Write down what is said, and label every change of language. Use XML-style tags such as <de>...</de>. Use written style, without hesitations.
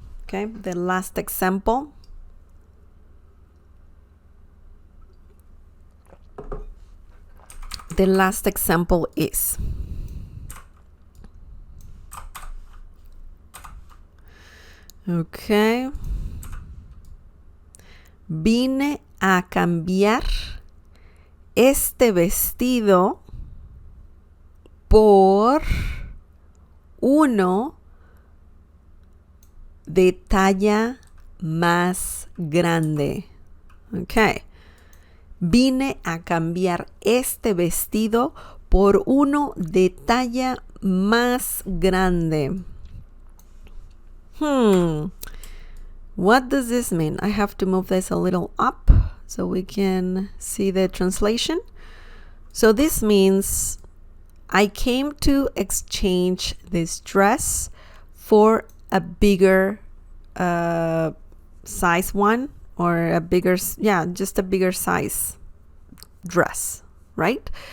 <en>Okay, the last example. The last example is okay.</en> <es>Vine a cambiar este vestido por uno de talla más grande. Okay. Vine a cambiar este vestido por uno de talla más grande.</es> <en>What does this mean? I have to move this a little up so we can see the translation. So this means I came to exchange this dress for a bigger size one, or a bigger, just a bigger size dress, right?</en>